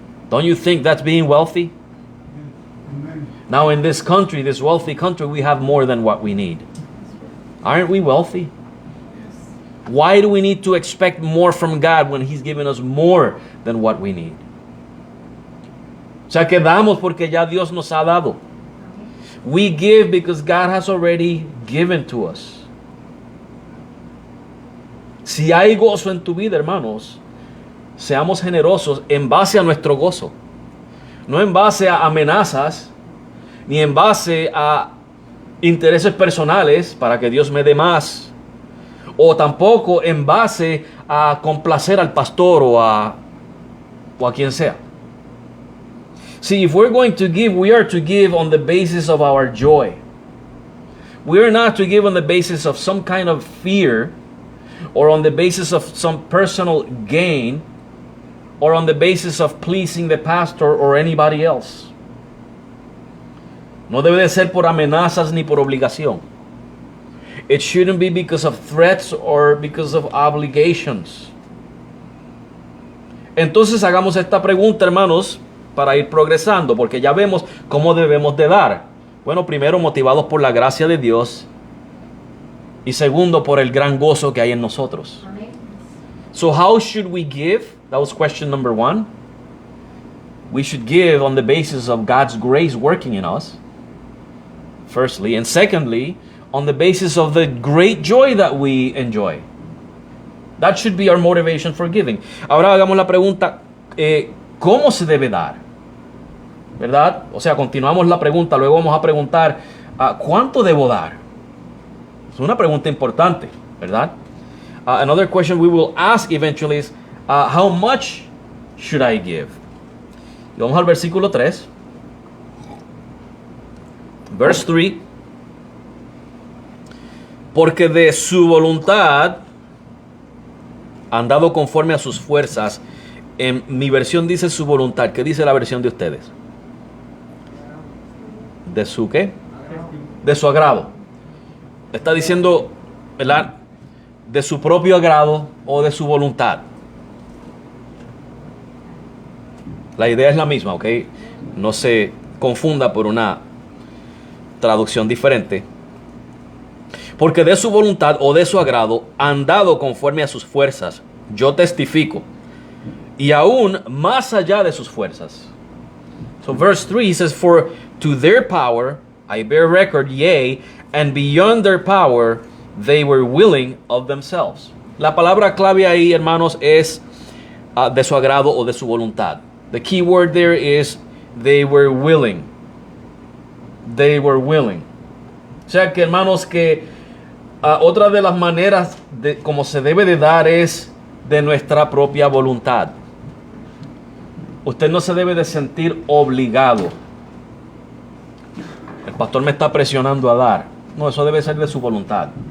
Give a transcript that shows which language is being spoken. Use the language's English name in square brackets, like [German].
[English] Don't you think that's being wealthy? Amen. Now in this country, this wealthy country, we have more than what we need. Aren't we wealthy? Yes. Why do we need to expect more from God when He's given us more than what we need? [Spanish] O sea, que damos porque ya Dios nos ha dado. [English] We give because God has already given to us. [Spanish] Si hay gozo en tu vida, hermanos, seamos generosos en base a nuestro gozo. No en base a amenazas, ni en base a intereses personales para que Dios me dé más. O tampoco en base a complacer al pastor o a quien sea. [English] See, if we're going to give, we are to give on the basis of our joy. We are not to give on the basis of some kind of fear, or on the basis of some personal gain, or on the basis of pleasing the pastor or anybody else. [Spanish] No debe de ser por amenazas ni por obligación. [English] It shouldn't be because of threats or because of obligations. [Spanish] Entonces hagamos esta pregunta, hermanos, para ir progresando, porque ya vemos cómo debemos de dar. Bueno, primero motivados por la gracia de Dios y segundo por el gran gozo que hay en nosotros. Amén. [English] So how should we give? That was question number 1. We should give on the basis of God's grace working in us, firstly, and secondly, on the basis of the great joy that we enjoy. That should be our motivation for giving. [Spanish] Ahora hagamos la pregunta, ¿cómo se debe dar? ¿Verdad? O sea, continuamos la pregunta, luego vamos a preguntar, ¿cuánto debo dar? Es una pregunta importante, ¿verdad? [English] Another question we will ask eventually is, how much should I give? [Spanish] Y vamos al versículo 3. [English] Verse 3. [Spanish] Porque de su voluntad han dado conforme a sus fuerzas. En mi versión dice su voluntad. ¿Qué dice la versión de ustedes? ¿De su qué? De su agrado. Está diciendo, ¿verdad? De su propio agrado o de su voluntad. La idea es la misma, ¿ok? No se confunda por una traducción diferente. Porque de su voluntad o de su agrado han dado conforme a sus fuerzas. Yo testifico. Y aún más allá de sus fuerzas. [English] So verse 3 says, for to their power I bear record, yea, and beyond their power they were willing of themselves. [Spanish] La palabra clave ahí, hermanos, es de su agrado o de su voluntad. [English] The key word there is they were willing. They were willing. [Spanish] O sea que, hermanos, que otra de las maneras de cómo se debe de dar es de nuestra propia voluntad. Usted no se debe de sentir obligado. El pastor me está presionando a dar. No, eso debe ser de su voluntad.